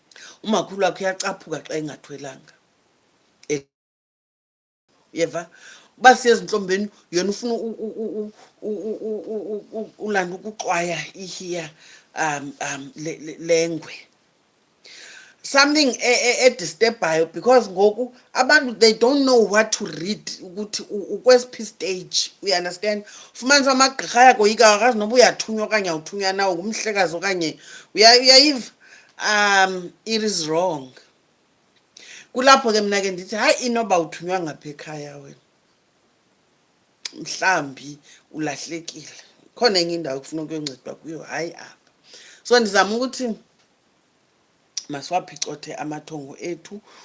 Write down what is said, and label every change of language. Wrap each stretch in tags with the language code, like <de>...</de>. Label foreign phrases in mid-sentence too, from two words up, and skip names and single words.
<xh>Umakhulu wakhe uyacaphuka xa engathwelanga, uyeva. basiya ezinhlombeni yena ufuna ulanda ukuxwaya ihiya lengwe. Something edisturbayo because ngoku abantu</xh> <en>they don't know what to read</en> <xh>ukuthi ukwesiphi stage,</xh> <en>you understand.</en> <xh>Fumanisa amagqirha ayakoyika akazi noba uyathunywa okanye awuthunywa nawo ngumhlekazi okanye uyayiva.</xh> <en>It is wrong.</en> <xh>Kulapho ke mna ke ndithi hayi inoba uthunywa ngapha ekhaya wena mhlambi ulahlekile khona enye indawo kufuna ukuyoncedwa kuyo, hayi apha. So ndizama ukuthi masiwaphicothe amathongo ethu.</xh>